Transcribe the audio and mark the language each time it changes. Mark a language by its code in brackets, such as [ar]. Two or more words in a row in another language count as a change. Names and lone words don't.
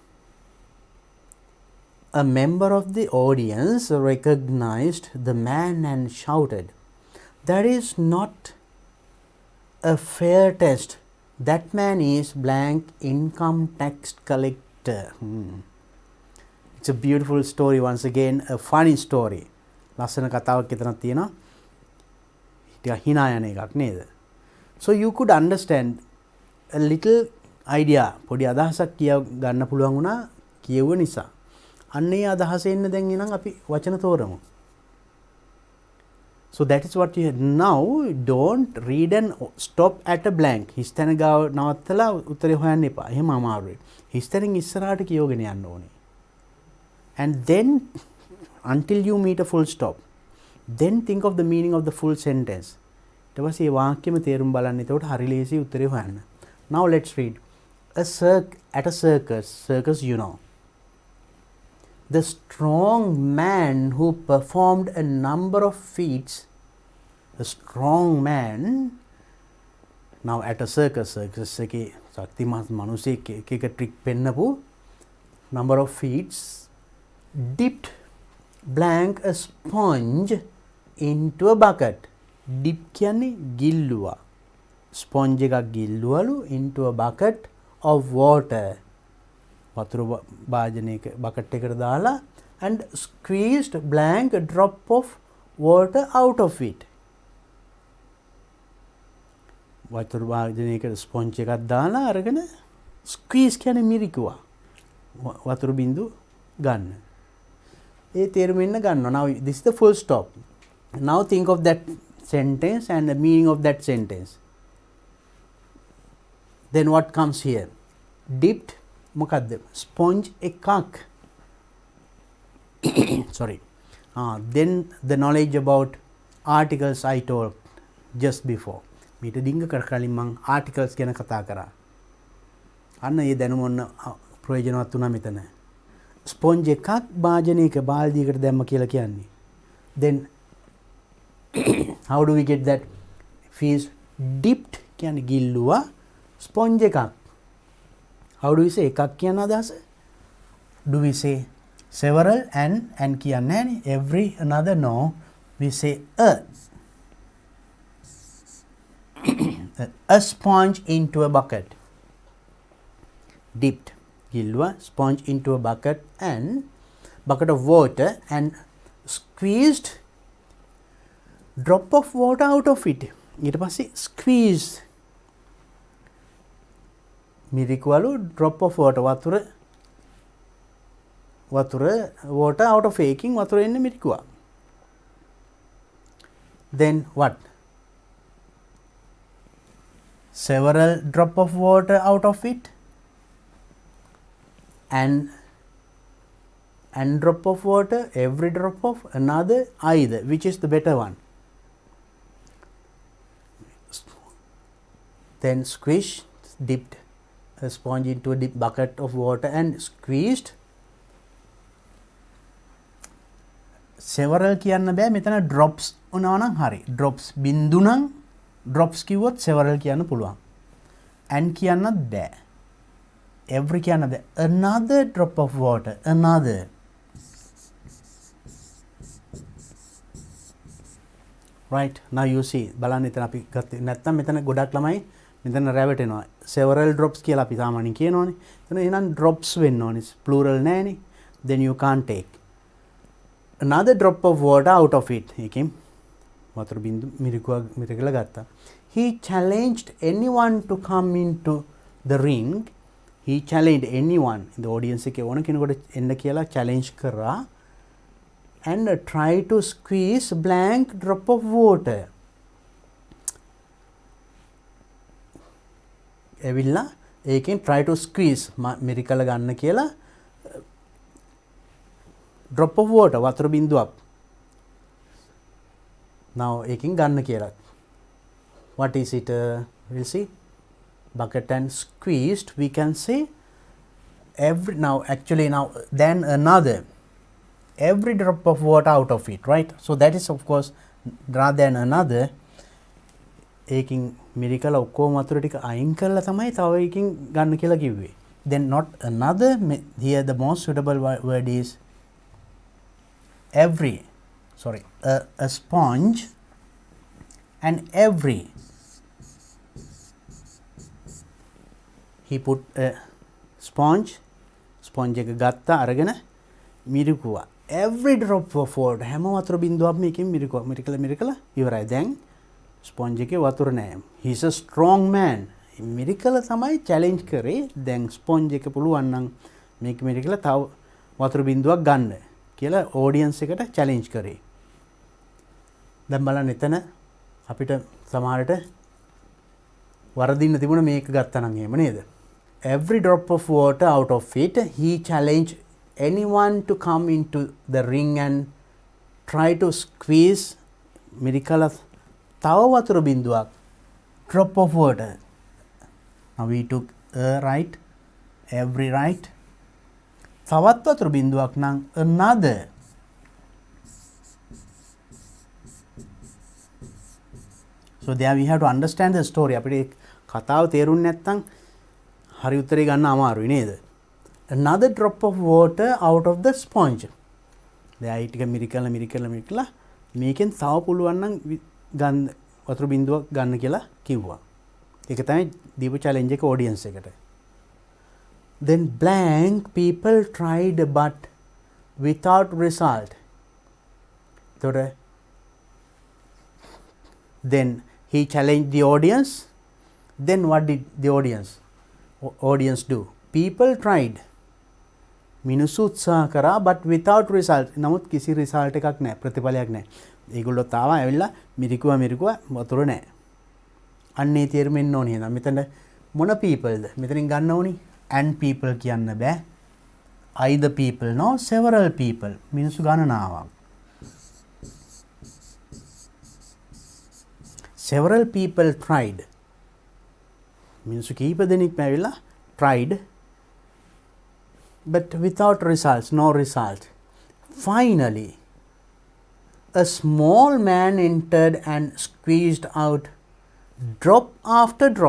[en] A member of the audience recognized the man and shouted, "That is not a fair test. That man is blank income tax collector." It's a beautiful story, once again, a funny story. [si] ලස්සන කතාවක් එතනක් තියෙනවා. ටිකක් hina යන එකක් නේද? [en] So you could understand a little idea. [si] පොඩි අදහසක් කිය ගන්න පුළුවන් වුණා කියුව නිසා. අන්නේ අදහස එන්න දැන් එනං අපි වචන තෝරමු. [en] So that is what you had. Now don't read and stop at a blank. [si] හිස්තැන ගාව නවත්තලා උත්තරේ හොයන්න එපා. එහෙම අමාරුයි. හිස්තැනින් ඉස්සරහට කියෝගෙන යන්න ඕනේ. [en] And then until you meet a full stop, then think of the meaning of the full sentence. [si] ඊට පස්සේ මේ වාක්‍යෙම තේරුම් බලන්න. එතකොට හරි ලේසි උත්තරේ හොයන්න. [en] Now let's read. At a circus, you know. the strong man who performed a number of feats, a strong man, now at a circus [si] එකේ ශක්තිමත් මිනිසෙක් එක [en] trick පෙන්නපු number of feats, dipped blank a sponge into a bucket. [si] Dip කියන්නේ ගිල්ලුවා. sponge එකක් ගිල්ලුවලු [en] into a bucket of water. [si] වතුර භාජනයක bucket එකට දාලා [en] and squeezed blank a drop of water out of it. [si] වතුර භාජනයකට sponge එකක් දාලා අරගෙන squeeze කියන්නේ මිරිකුවා. වතුර බින්දු ගන්න. ඒ තේරුම එන්න ගන්නවා. [en] Now this is the full stop. Now think of that sentence and the meaning of that sentence. Then what comes here? Dipped මොකද්ද? [si] sponge එකක්. Sorry. [en] Then the knowledge about articles I told just before. [si] මීට ඩිංග කර කලින් මම articles ගැන කතා කරා. අන්න ඒ දැනුම ඔන්න ප්‍රයෝජනවත් වුණා මෙතන. sponge එකක් භාජනයක බාල්දියකට දැම්ම කියලා කියන්නේ. [en] Then how do we get that? Fees dipped [si] කියන්නේ ගිල්ලුවා sponge එකක්. [en] How do we say [si] එකක් කියන අදහස? [en] Do we say several and [si] කියන්නේ නැහැනේ. [en] Every another no. We say a sponge into a bucket. Dipped gilwa sponge into a bucket of water and squeezed drop of water out of it. [si] ඊට පස්සේ squeeze මිරිකුවලු [en] drop of water water out of [si] එකකින් වතුර එන්නේ මිරිකුවා. [en] Then what? Several drop of water out of it and drop of water, every drop of another, either. Which is the better one? Then squish, dipped a sponge into a deep bucket of water and squeezed. [si] Several කියන්න බෑ මෙතන drops වුණා නම් හරි. drops බින්දු නම් drops කිව්වොත් several කියන්න පුළුවන්. and කියන්නත් බෑ. every කියන්න බෑ. [en] another drop of water, another. right, now you see [si] බලන්න එතන අපි ගත්තේ නැත්තම් මෙතන ගොඩක් ළමයි මෙතන රැවටෙනවා. [en] several drops [si] කියලා අපි සාමාන්‍යයෙන් කියනෝනේ. එතන එහෙනම් drops වෙන්න ඕනේ. plural නෑනේ. [en] then you can't take another drop of water out of it. [si] එකෙන් වතුර බින්දු මිරිකලා ගත්තා. [en] He challenged anyone to come into the ring. He challenged anyone in the audience [si] එකේ ඕන කෙනෙකුට එන්න කියලා [en] challenge කරා and try to squeeze blank drop of water. [si] එවිල්ලා ඒකෙන් [en] try to squeeze [si] මිරිකලා ගන්න කියලා [en] drop of water [si] වතුර බින්දුවක්. now එකෙන් ගන්න කියලා. [en] what is it? We'll see. bucket and squeezed, we can say every, now actually now then another, every drop of water out of it, right? So that is of course rather than another. [si] ඒකින් මිරිකලා ඔක්කොම වතුර ටික අයින් කරලා තමයි තව එකකින් ගන්න කියලා කිව්වේ. [en] then not another, here the most suitable word is every, sorry, a sponge and every. He put a sponge [si] එක ගත්තා අරගෙන මිරිකුවා. [en] every drop of water, [si] හැම වතුර බින්දුවක්ම එකකින් මිරිකලා ඉවරයි. දැන් ස්පොන්ජ් එකේ වතුර නැහැ. [en] he is a strong man. [si] මිරිකලා තමයි challenge කරේ. දැන් ස්පොන්ජ් එක පුළුවන් නම් මේක මිරිකලා තව වතුර බින්දුවක් ගන්න කියලා audience එකට challenge කරේ. දැන් බලන්න එතන අපිට සමහරට වරදින්න තිබුණ මේක ගත්තා නම් එහෙම නේද? [en] every drop of water out of it, he challenged anyone to come into the ring and try to squeeze [si] මිරිකලා තව වතුර බින්දුවක් [en] drop of water. now we took right, every right, [si] තවත් වතුර බිඳුවක් නම් another. [en] So there we have to understand the story. [si] අපිට කතාව තේරුන්නේ නැත්නම් හරි උත්තරේ ගන්න අමාරුයි නේද? [en] Another drop of water out of the sponge. [si] දැන් ටික මිරිකලා මේකෙන් තව පුළුවන් නම් ගන්න වතුර බිඳුවක් ගන්න කියලා කිව්වා. ඒක තමයි දීපු challenge එක audience එකට. [en] Then blank people tried but without result. Then he challenged the audience. Then what did the audience do? People tried. [si] මිනිස්සු උත්සාහ කරා [en] but without result. [si] නමුත් කිසි result එකක් නැහැ, ප්‍රතිඵලයක් නැහැ. ඒගොල්ලෝ තාම ඇවිල්ලා මිරිකුවා වතුර නැහැ. අන්නේ තේරුමෙන්න ඕනේ නේද? මෙතන මොන peopleද? මෙතනින් ගන්න ඕනි [en] and people [si] කියන්න බෑ. [en] either people no several people. [si] මිනිස්සු ගණනාවක්. [en] Several people tried. [si] මිනිස්සු කීප දෙනෙක් ඇවිල්ලා [en] tried but without results, no result. Finally, a small man entered and squeezed out drop after drop.